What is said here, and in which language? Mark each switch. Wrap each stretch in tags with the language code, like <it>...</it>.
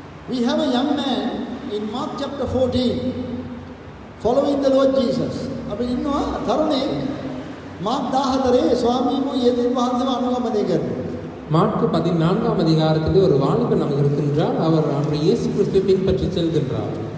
<en>We have a young man in Mark chapter 14 following the Lord Jesus.</en> <si>අපි ඉන්නවා තරුණයෙක් Mark 14 ස්වාමීන් වහන්සේව අනුගමනය කරනවා.</si> <ta>மாற்கு 14ஆம் அதிகாரத்தில் ஒரு வாலிபன் நமக்கு இருக்கின்றார். அவர் அன்று இயேசு கிறிஸ்துவை பின்பற்றி செல்கின்றார்.</ta>